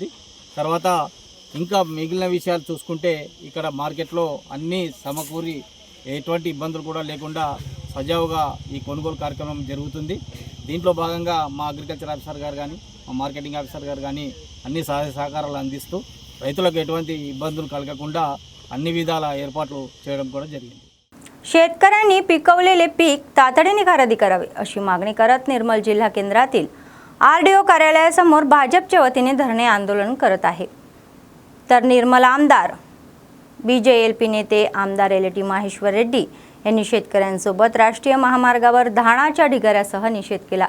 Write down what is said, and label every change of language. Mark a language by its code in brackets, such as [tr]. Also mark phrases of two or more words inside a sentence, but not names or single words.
[te] తర్వాత ఇంకా మిగిలిన విషయాలు చూసుకుంటే ఇక్కడ మార్కెట్లో అన్నీ సమకూరి ఎటువంటి ఇబ్బందులు కూడా లేకుండా సజావుగా ఈ కొనుగోలు కార్యక్రమం జరుగుతుంది. దీంట్లో భాగంగా మా [en] agriculture officer [te] గారు కానీ మా [en] marketing officer [te] గారు కానీ అన్ని సహాయ సహకారాలు अंदिस्तू రైతులకు ఎటువంటి ఇబ్బందులు కలగకుండా అన్ని విధాల ఏర్పాట్లు చేయడం కూడా జరిగింది. [mr] शेतकऱ्यांनी पिकवलेले पीक तातडीने खरेदी करावे अशी मागणी करत निर्मल जिल्हा केंद्रातील आरडीओ कार्यालयासमोर भाजपच्या वतीने धरणे आंदोलन करत आहे. तर निर्मल आमदार बीजेएलपी नेते आमदार एलटी माहेश्वर रेड्डी यांनी शेतकऱ्यांसोबत राष्ट्रीय महामार्गावर धानाच्या ढिगाऱ्यासह निषेध केला.